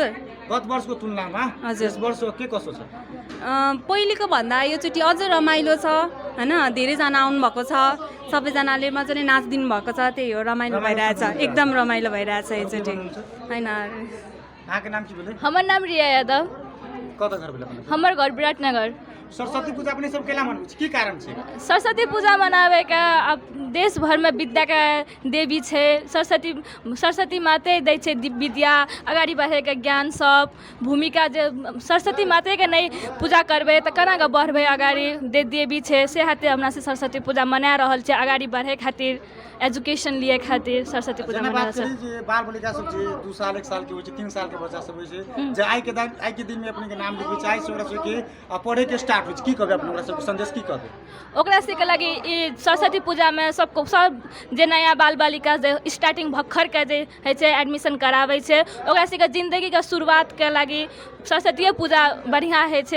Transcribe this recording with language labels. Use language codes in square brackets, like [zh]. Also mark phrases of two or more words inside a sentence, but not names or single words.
[ne] गत वर्षको तुलनामा यस वर्ष के कसो छ? पहिलेको भन्दा योचोटि अझ रमाइलो छ होइन, धेरैजना आउनुभएको छ, सबैजनाले मजाले नाचिदिनु भएको छ, त्यही हो रमाइलो भइरहेछ, एकदम रमाइलो भइरहेछ योचोटि होइन। यहाँको नाम [mai] के भेले? हमार नाम रिया यादव। कत घर भेले? हमार घर विराटनगर। सरस्वती पूजा अपने सब कैला मनबै छी, की कारण छै? सरस्वती पूजा मनावे का अब देश भर में विद्या का देवी छे। सरस्वती माते दै छे विद्या, अगाडि बढ़े के ज्ञान सब भूमिका। जे सरस्वती माते के नहीं पूजा करबे तो केना के बढ़बे अगाडि। देवी छे से हाथे हमरा से सरस्वती पूजा मना रहल छे, अगाडि बढ़े खातिर, एजुकेशन लिए खातिर सरस्वती पूजा मना रहल छे। बाल बालिका सब जे 2 साल 1 साल के होय छे, 3 साल के बच्चा सब होय छे, जे आई के दिन में अपने के नाम लिखबै चाहे से ओकरा सब के पढ़े के स्टार्ट होय छे, की कहबे अपने ओकरा सब संदेश की कहबे? ओकरा से के लागि ई सरस्वती पूजा में सबको सब जे नया बाल बालिका जे स्टार्टिंग भक्खर के जे है छे एडमिशन कराबै छे, ओकरा से के जिंदगी के शुरुआत के लागि सरस्वती पूजा बढ़िया है छे।